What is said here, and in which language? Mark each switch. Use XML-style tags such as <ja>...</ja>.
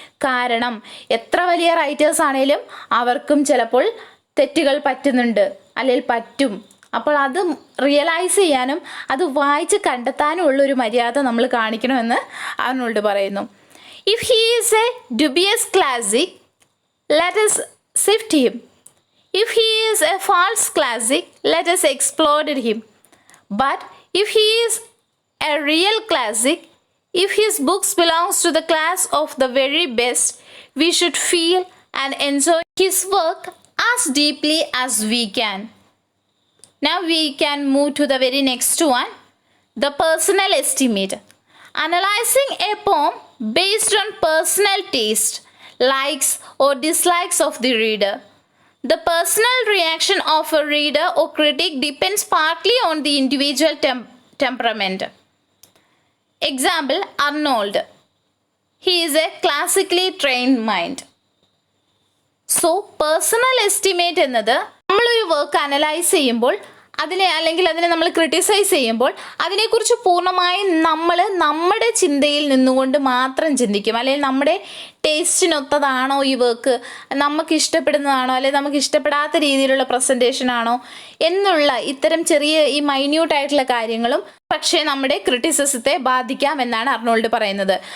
<ml>കാരണം എത്ര വലിയ റൈറ്റേഴ്സ് ആണെങ്കിലും അവർക്കും ചിലപ്പോൾ തെറ്റുകൾ പറ്റുന്നുണ്ട്, അല്ലെങ്കിൽ പറ്റും. അപ്പോൾ അത് റിയലൈസ് ചെയ്യാനും അത് വായിച്ച് കണ്ടെത്താനും ഉള്ളൊരു മര്യാദ നമ്മൾ കാണിക്കണമെന്ന് അർണോൾഡ് പറയുന്നു.</ml> <en>If he is a dubious classic, let us sift him. If he is a false classic, let us explode him. But if he is a real classic, if his books belongs to the class of the very best, we should feel and enjoy his work as deeply as we can. Now we can move to the very next one, the personal estimate. Analyzing a poem based on personal taste, likes or dislikes of the reader. The personal reaction of a reader or critic depends partly on the individual temperament. Example, Arnold. He is a classically trained mind.</en> <ml>So personal estimate എന്നത് നമ്മളൊരു work analyse ചെയ്യുമ്പോൾ അതിനെ നമ്മൾ criticise ചെയ്യുമ്പോൾ അതിനെക്കുറിച്ച് പൂർണ്ണമായും നമ്മൾ നമ്മുടെ ചിന്തയിൽ നിന്നുകൊണ്ട് മാത്രം ചിന്തിക്കും. അല്ലെങ്കിൽ നമ്മുടെ ടേസ്റ്റിനൊത്തതാണോ ഈ വർക്ക്, നമുക്ക് ഇഷ്ടപ്പെടുന്നതാണോ അല്ലെങ്കിൽ നമുക്ക് ഇഷ്ടപ്പെടാത്ത രീതിയിലുള്ള പ്രസൻറ്റേഷൻ ആണോ എന്നുള്ള ഇത്തരം ചെറിയ ഈ മൈന്യൂട്ടായിട്ടുള്ള കാര്യങ്ങളും പക്ഷേ നമ്മുടെ ക്രിറ്റിസിസത്തെ ബാധിക്കാം എന്നാണ് അർണോൾഡ് പറയുന്നത്.</ml>